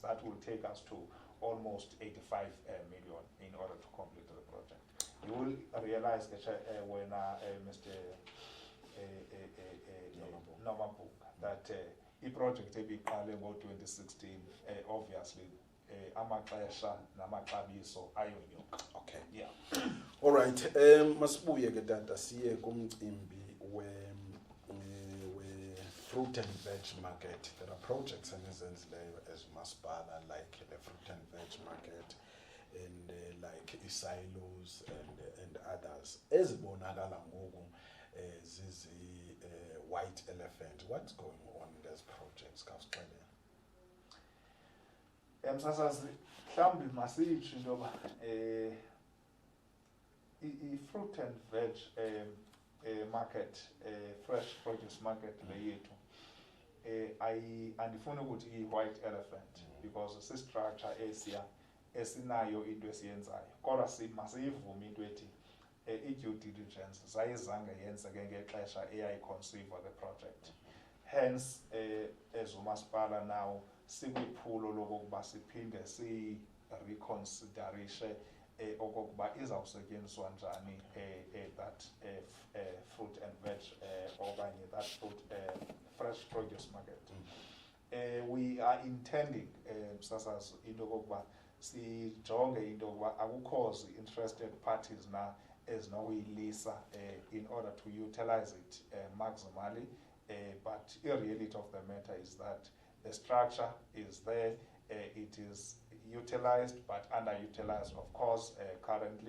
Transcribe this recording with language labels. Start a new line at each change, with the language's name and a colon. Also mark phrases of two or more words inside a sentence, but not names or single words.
English: That will take us to almost 85 million in order to complete the project. You will realize when Mr.
Xhosa: Nomabuk
English: that the project
Xhosa: ebiqale ngo-2016 obviously amaxesha namaxabiso ayonyuka.
English: Okay. Yeah. All right.
Xhosa: Masibuye ke tata siye kumcimbi we
English: fruit and veg market. There are projects enizenzileyo as masipala like the fruit and veg market and like silos and others.
Xhosa: Ezibonakala ngoku zizi
English: white elephant. What's going on in those projects?
Xhosa: Kawusixelela. Msasazi, mhlawumbi masitsho into yoba i-
English: fruit and veg market, fresh produce market
Xhosa: le yethu andifuni ukuthi i-
English: white elephant because
Xhosa: si-structure esiya esinayo into esiyenzayo kodwa masiyivume into ethi i-
English: due diligence
Xhosa: zayizange yenzeke ngexesha eyayiconceive
English: the project. Hence as
Xhosa: umasipala now sikwiphulo lokokuba siphinde si-reconsiderishe okokuba izawusetyenziswa njani
English: that fruit and veg
Xhosa: okanye
English: that fruit fresh produce market. We are intending Msasazi
Xhosa: into yokokuba sijonge into yokuba akukho
English: interested parties
Xhosa: na ezinokuyilisa
English: in order to utilize it maximally, but the reality of the matter is that the structure is there, it is utilized but underutilized of course currently.